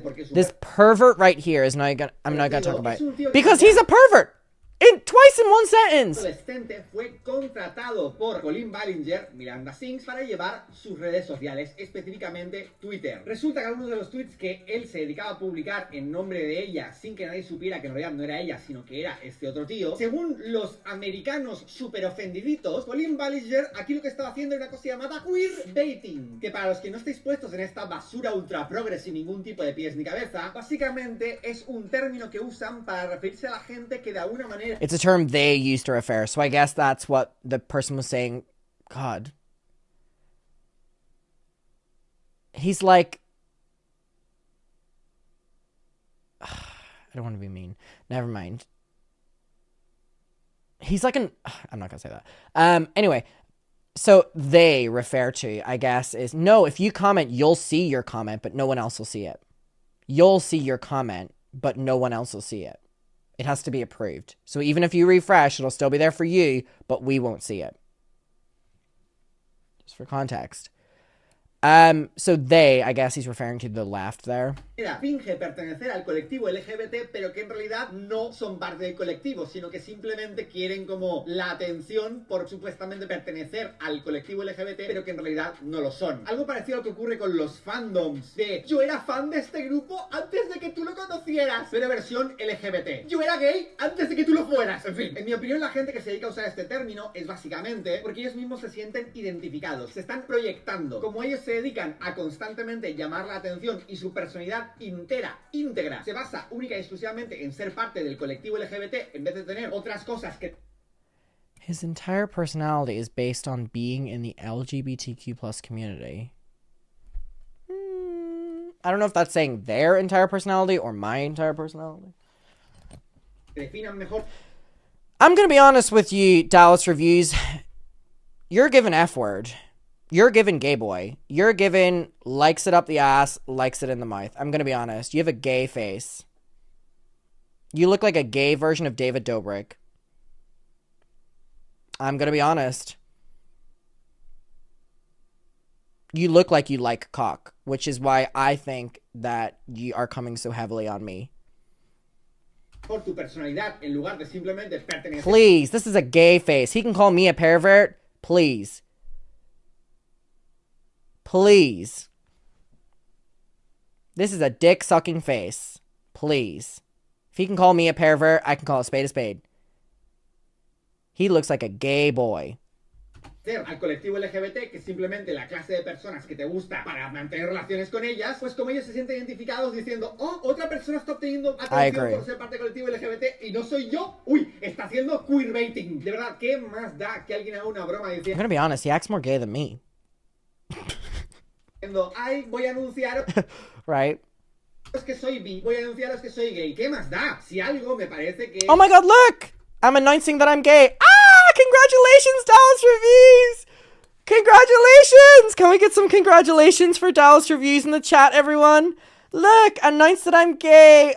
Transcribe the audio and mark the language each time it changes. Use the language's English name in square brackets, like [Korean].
[English] This pervert right here is not gonna, I'm not gonna talk about it. Because he's a pervert! Twice in one sentence. [Spanish] Adolescente fue contratado por Colin Ballinger, Miranda Sings, para llevar sus redes sociales, específicamente Twitter. Resulta que algunos de los tweets que él se dedicaba a publicar en nombre de ella, sin que nadie supiera que en realidad no era ella, sino que era este otro tío, según los americanos super ofendiditos, Colin Ballinger aquí lo que estaba haciendo era una cosa llamada queerbaiting, que para los que no estéis puestos en esta basura ultra progre sin ningún tipo de pies ni cabeza, básicamente es un término que usan para referirse a la gente que de alguna manera [English] It's a term they used to refer, so I guess that's what the person was saying. God. He's like... I don't want to be mean. Never mind. He's like an... I'm not going to say that. Anyway, so they refer to, I guess, is... No, if you comment, you'll see your comment, but no one else will see it. You'll see your comment, but no one else will see it. It has to be approved. So even if you refresh, it'll still be there for you, but we won't see it. Just for context. So they, I guess he's referring to the left there. [Spanish] Finge pertenecer al colectivo LGBT, pero que en realidad no son parte del colectivo, sino que simplemente quieren como la atención por supuestamente pertenecer al colectivo LGBT, pero que en realidad no lo son. Algo parecido a lo que ocurre con los fandoms de yo era fan de este grupo antes de que tú lo conocieras, pero versión LGBT. Yo era gay antes de que tú lo fueras. En fin, en mi opinión, la gente que se dedica a usar este término es básicamente porque ellos mismos se sienten identificados, se están proyectando. Como ellos se dedican a constantemente llamar la atención y su personalidad íntegra se basa única y exclusivamente en ser parte del colectivo LGBT en vez de tener otras cosas que... [English] His entire personality is based on being in the LGBTQ plus community. I don't know if that's saying their entire personality or my entire personality. [Spanish] definan mejor. [English] I'm gonna be honest with you, Dallas Reviews. You're given F word. You're given gay boy. You're given likes it up the ass, likes it in the mouth. I'm gonna be honest. You have a gay face. You look like a gay version of David Dobrik. I'm gonna be honest. You look like you like cock, which is why I think that you are coming so heavily on me. [Spanish] Por tu personalidad en lugar de simplemente pertenecer. [English] Please, this is a gay face. He can call me a pervert. Please. Please. This is a dick-sucking face. Please. If he can call me a pervert, I can call a spade a spade. He looks like a gay boy. [Spanish] Al colectivo LGBT, que es simplemente la clase de personas que te gusta para mantener relaciones con ellas, pues como ellos se sienten identificados diciendo, oh, otra persona está obteniendo atención por ser parte del colectivo LGBT y no soy yo, uy, está haciendo queerbaiting. De verdad, ¿qué más da que alguien haga una broma diciendo, [English] I'm gonna be honest, he acts more gay than me. [Spanish] ay, voy a anunciar [English] Right? [Spanish] que soy bi, voy a anunciaros que soy gay. ¿Qué más da? Si algo me parece que... [English] Oh my god, look! I'm announcing that I'm gay. Ah! Congratulations, Dallas Reviews! Congratulations! Can we get some congratulations for Dallas Reviews in the chat, everyone? Look, announced that I'm gay.